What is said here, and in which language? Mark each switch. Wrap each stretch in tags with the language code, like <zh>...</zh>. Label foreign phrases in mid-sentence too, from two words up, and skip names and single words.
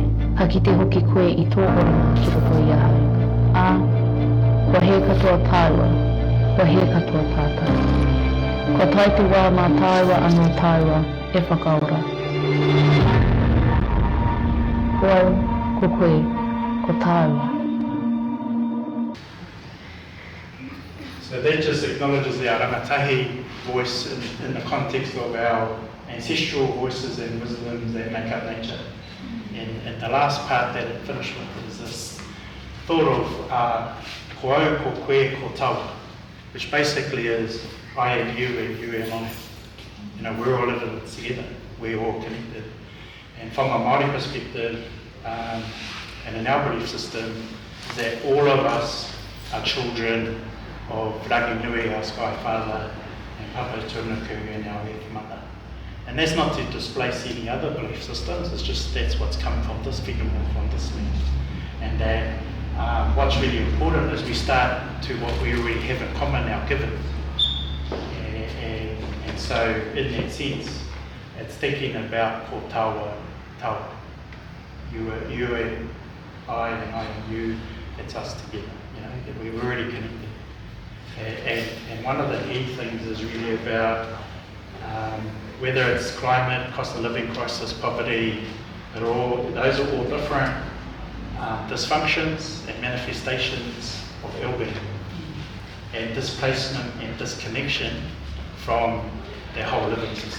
<mi>Ka kite hoki koe i tō oranga ki roto i a hau. Kua he katoa tāua, kua he katoa tātau. Kua tai te wā mā tāua anō tāua e whakaora. Ko au, ko koe, ko tāua.</mi> <en>So that just acknowledges our rangatahi voice in the context of our ancestral voices and wisdoms that make up nature. And the last part that it finished with is this thought of</en> <mi>ko au, ko koe, ko tau,</mi> <en>which basically is I am you and you am I. You know, we're all living together, we're all connected. And from a Māori perspective, and in our belief system, is that all of us are children of Rangi Nui, our Sky Father, and Papa Tuanuku and our Earth Mother. And that's not to displace any other belief systems, it's just that's what's come from this freedom and from this land. And that what's really important is we start to what we already have in common, our giving. And so in that sense, it's thinking about</en> <mi>ko taua, taua.</mi> <en>You and I and you, it's us together, you know, that we're already connected. And one of the key things is really about whether it's climate, cost of living crisis, poverty, those are all different dysfunctions and manifestations of ill-being and displacement and disconnection from their whole living system.</en>